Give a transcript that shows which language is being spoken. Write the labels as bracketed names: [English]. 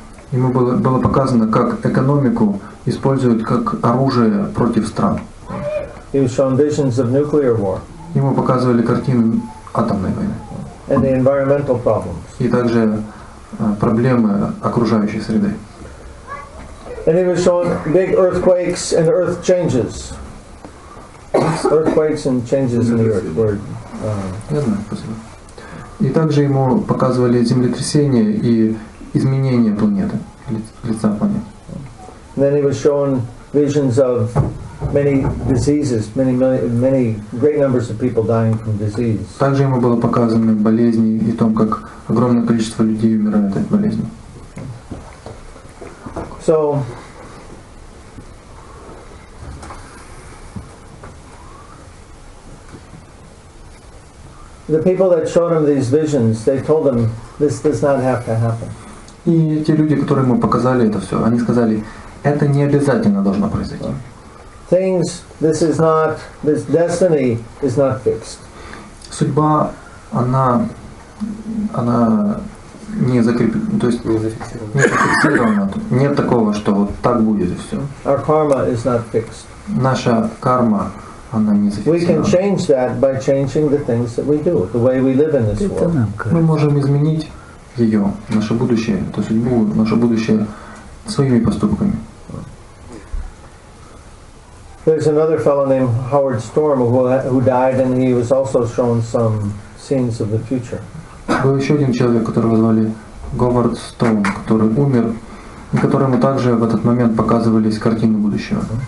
[Russian] Ему было показано, как экономику используют как оружие против стран. [English] He was shown visions of nuclear war. [Russian] Ему показывали картины атомной войны. [English] And the environmental problems. [Russian] И также проблемы окружающей среды. [English] And he was shown big earthquakes and earth changes. Earthquakes and changes in the earth. [Russian] Я знаю, спасибо. И также ему показывали землетрясения и изменения планеты, лица планеты. [English] Then he was shown visions of many diseases, many great numbers of people dying from disease. [Russian] Также ему было показано болезни и том, как огромное количество людей умирает от болезней. [English] So, the people that showed him these visions, they told him this does not have to happen. [Russian] И те люди, которые ему показали это все, они сказали, это не обязательно должно произойти. [English] This destiny is not fixed. [Russian] Судьба, она не закреплена, то есть не зафиксирована. Нет такого, что вот так будет и все. [English] Our karma is not fixed. [Russian] Наша карма, она не [English] We can change that by changing the things that we do, the way we live in this world. [Russian] Мы можем изменить ее, наше будущее, эту судьбу, наше будущее своими поступками. [English] There's another fellow named Howard Storm who died, and he was also shown some scenes of the future. [Russian] Был еще один человек, которого звали Говард Стоун, который умер, и которому также в этот момент показывались картины будущего.